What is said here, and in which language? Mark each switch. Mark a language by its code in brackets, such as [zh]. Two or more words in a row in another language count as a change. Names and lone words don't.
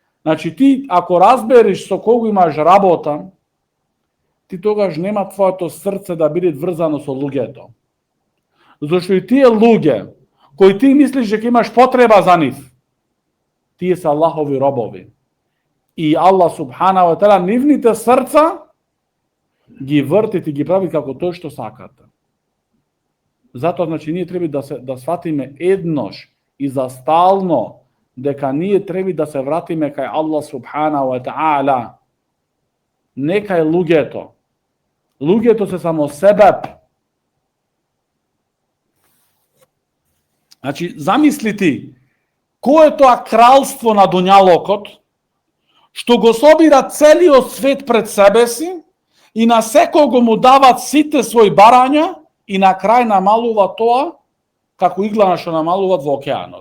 [mk] Значи ти ако разбереш со кого имаш работа, ти тогаш нема твоето срце да биде врзано со луѓето. Зашто и тие луѓе кои ти мислиш дека имаш потреба за нив, тие се Аллахови робови. И [ar] الله سبحانه وتعالى [mk] нивните срца ги врти и ги прави како тој што сакате. Затоа значи ние треба да сватиме еднош и за стално дека ние треба да се вратиме кај [ar] الله سبحانه وتعالى, [mk] не кај луѓето. Луѓето се само себеб. Значи, замисли ти, кој е тоа кралство на дуњалокот, што го собира целиот свет пред себе си и на секого му дават сите своји барања и на крај намалува тоа како иглана што намалуват во океанот.